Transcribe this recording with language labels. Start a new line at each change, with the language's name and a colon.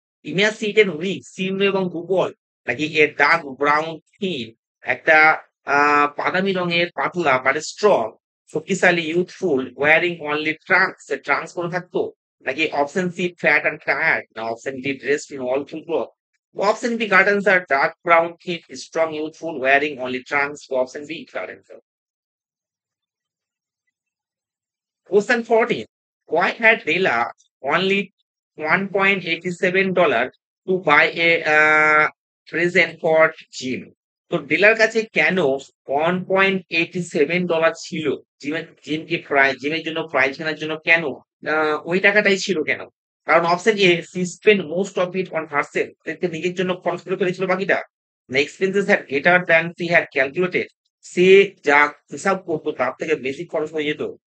English: emaciated, weak,
Bangla: শীর্ণ এবং দুর্বল,
English: নাকি a dark brown thin,
Bangla: একটা বাদামি রঙের পাতলা মানে
English: strong, শক্তিশালী, youthful, wearing only trunks,
Bangla: trunks পরে থাকতো,
English: নাকি option C fat and tired, না option D dressed in all full cloth. Option B correct answer, dark brown, thin, strong, youthful, wearing only trunks. Option B correct answer. Question 14. Why had Dela only $1.87 to buy a present for Jim?
Bangla: তো dealer কাছে কেন $1.87 ছিল? জিমকে prize, জিমের জন্য prize কেনার জন্য কেন ওই টাকাটাই ছিল কেন?
English: কারণ option A, she spend most of it on herself,
Bangla: নিজের জন্য খরচ করে ফেলেছিল বাকিটা। না
English: expenses had greater than she had calculated,
Bangla: সে যা হিসাব করতো তার থেকে বেশি খরচ হয়ে যেত।